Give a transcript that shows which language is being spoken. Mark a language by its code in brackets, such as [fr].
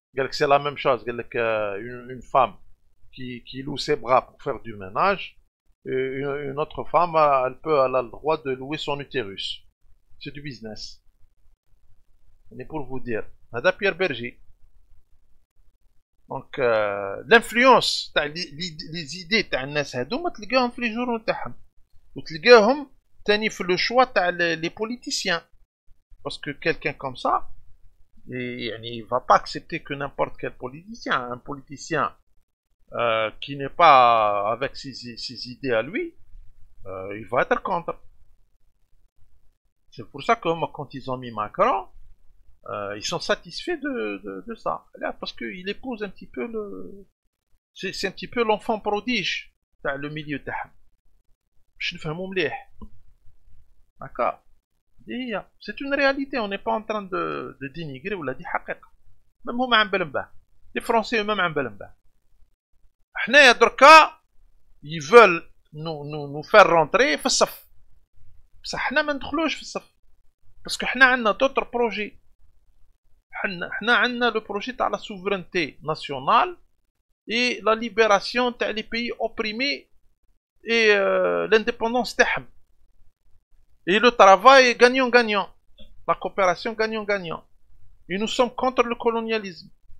[fr] C'est la même chose. Une femme qui loue ses bras pour faire du ménage, et une autre femme, elle a le droit de louer son utérus. C'est du business. Mais pour vous dire, [ar] هذا [fr] Pierre Berger. Donc l'influence [ar] تاع [fr] les idées [ar] تاع الناس هذوما تلقاهم في لي جورنال تاعهم, وتلقاهم تاني في لو شوا تاع [fr] les politiciens. Parce que quelqu'un comme ça, il va pas accepter que n'importe quel politicien, un politicien qui n'est pas avec ses idées à lui, il va être contre. C'est pour ça que quand ils ont mis Macron, ils sont satisfaits de ça. Parce qu'il épouse un petit peu c'est un petit peu l'enfant prodige dans le milieu [ar] تاعهم. باش نفهموا مليح. [fr] D'accord. C'est une réalité, on n'est pas en train de dénigrer ou la [ar] دي حقيقة. [fr] Même [ar] هما عم بالهم بها. [fr] Les Français eux-mêmes [ar] عم بالهم بها. حنايا دركا [fr] ils veulent nous faire rentrer [ar] في الصف. بصح حنا ما ندخلوش في الصف. باسكو حنا عندنا [fr] d'autres projets. [ar] حنا عندنا [fr] le projet [ar] تاع [fr] la souveraineté nationale et la libération تاع les pays opprimés et l'indépendance [ar] تاعهم. [fr] Et le travail gagnant-gagnant. La coopération gagnant-gagnant. Et nous sommes contre le colonialisme.